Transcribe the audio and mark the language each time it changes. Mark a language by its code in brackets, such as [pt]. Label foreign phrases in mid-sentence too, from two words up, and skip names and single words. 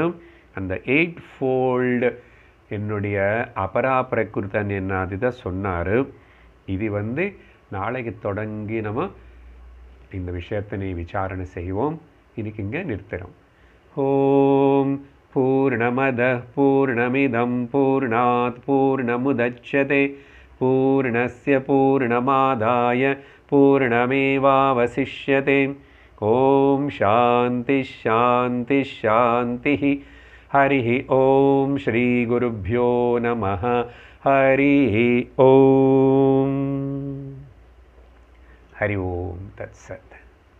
[ta] அந்த 8-fold என்னுடைய அபராபிரகிருத்தன் என்ன அதுதான் சொன்னார். இது வந்து நாளைக்கு தொடங்கி நம்ம இந்த விஷயத்தினை விசாரணை செய்வோம். இன்னைக்கு இங்கே நிறுத்துகிறோம். [sa] ॐ पूर्णमदः पूर्णमिदं पूर्णात् पूर्णमुदच्यते पूर्णस्य पूर्णमादाय पूर्णमेवावशिष्यते. ॐ शान्ति शान्ति शान्ति. हरि ॐ श्री गुरुभ्यो नमः. हरि ॐ। हरि ॐ तत्सत्.